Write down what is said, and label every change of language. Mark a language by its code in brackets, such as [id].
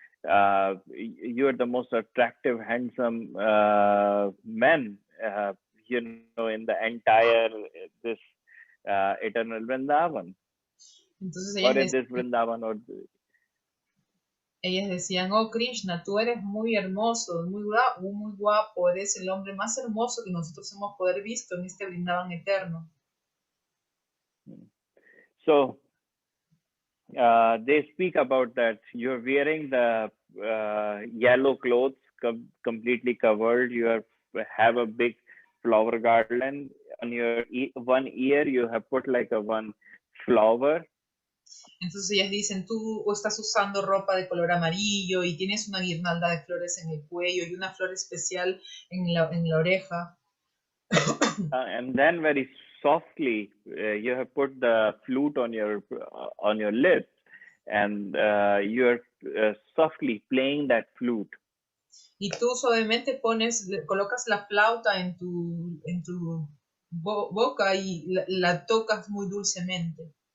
[en] You are the most attractive, handsome man, in the entire this eternal Vrindavan." [es] Entonces [en] or in this Vrindavan, or [es] ellas decían, oh Krishna, tú eres muy hermoso, muy guapo, eres el hombre más hermoso que nosotros hemos poder visto en este Vrindavan eterno. [en] So they speak about that you're wearing the yellow clothes, completely covered. You have a big flower garland on your one ear. You have put like a one flower. [es] Entonces ellas dicen, tú estás usando ropa de color amarillo y tienes una guirnalda de flores en el cuello y una flor especial en la oreja. [en] And then very softly you have put the flute on your lips, and you're softly playing that flute. [es] Y tú suavemente colocas la flauta en tu boca y la tocas muy dulcemente.